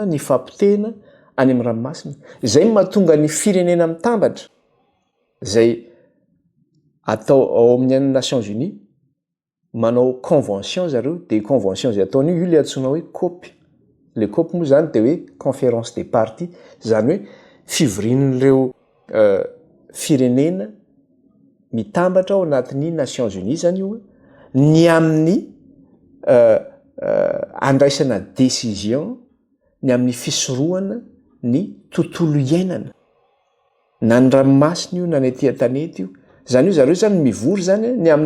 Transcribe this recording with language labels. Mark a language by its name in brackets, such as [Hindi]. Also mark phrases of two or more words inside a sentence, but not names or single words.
[Malagasy] ny fampitehana any amin'ny ranomasina zay mahatonga ny firenena mitambatra zay atao ao amin'ny Nations Unies manao convention zareo dia convention zay ataony io le antsoina hoe COP le COP moa zany dia hoe [French] conférence des parties [Malagasy] zany hoe fivorian'ireo firenena mitambatra ao anatin'ny Nations Unies zany io ny amin'ny andraisana décision ny amin'ny fisorohana ny tontolo iainana na ny ranomasina io na ny etỳ an-tanety io zany io zareo zany mivory zany ny amin'ny